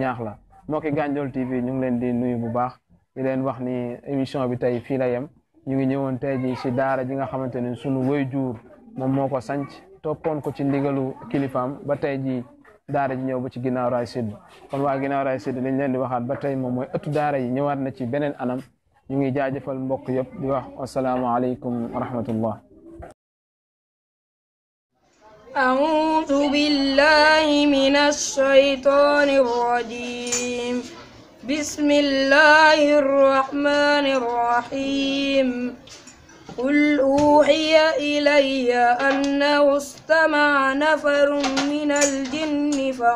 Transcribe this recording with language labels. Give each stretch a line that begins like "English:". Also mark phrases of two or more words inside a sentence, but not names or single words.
Wolof: ñaax la moo ki Gandiol TV ñu ngi leen di nuyu bu baax di leen wax ni émission bi tey fii la yem ñu ngi ñëwoon tey ji si daara ji nga xamante ni sunu waajur moom moo ko sanc toppoon ko ci ndigalu kilifaam ba tey ji daara ji ñëw ba ci ginnaaw raay sud kon waa ginnaaw raay sud liñ leen di waxaat ba tey moom mooy ëttu daara yi ñëwaat na ci beneen anam ñu ngi jaajëfal mbokk yëpp di wax
Arabic: السلام عليكم ورحمة الله أعوذ بالله من الشيطان الرجيم بسم الله الرحمن الرحيم قل أوحي إلي أنه استمع نفر من الجن